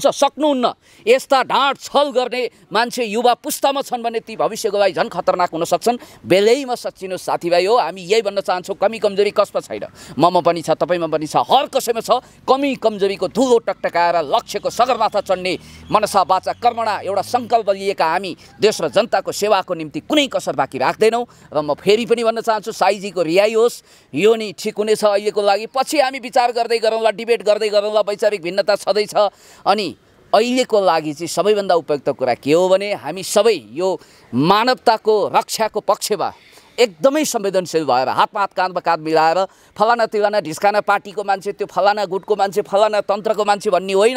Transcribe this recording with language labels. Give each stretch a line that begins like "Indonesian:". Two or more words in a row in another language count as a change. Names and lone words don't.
Nepali: सक्नुहुन्न। यस्ता ढाँट छल गर्ने मान्छे युवा पुस्तामा छन् भने ती भविष्यको लागि झन् खतरनाक हुन सक्छन्। बेलैमा सच्चिनु साथीभाइ हो, हामी यही भन्न चाहन्छौँ, कमी कमजोरी कसमा छैन, ममा पनि छ, तपाईँमा पनि छ, हर कसैमा छ। कमी कमजोरीको धुलो टकटकाएर लक्ष्यको सगरमाथा चढ्ने
Sanskrit: मनसा वाचा कर्मणा
Nepali: एउटा सङ्कल्प लिएका हामी देश र जनताको सेवाको निम्ति कुनै कसर बाँकी राख्दैनौँ। र म फेरि पनि भन्न चाहन्छु, साईजीको रिहाई होस्, यो नि ठिक हुनेछ अहिलेको लागि। पछि हामी विचार गर्दै गरौँला, डिबेट गर्दै गरौँला, वैचारिक भिन्नता छँदैछ। अनि अहिलेको लागि चाहिँ सबैभन्दा उपयुक्त कुरा के हो भने हामी सबै यो मानवताको रक्षाको पक्षमा एकदमै संवेदनशील भएर हातमा हात काँधमा काँध मिलाएर फलाना तिलाना ढिस्काना पार्टीको मान्छे, त्यो फलाना गुटको मान्छे, फलाना तन्त्रको मान्छे भन्ने होइन।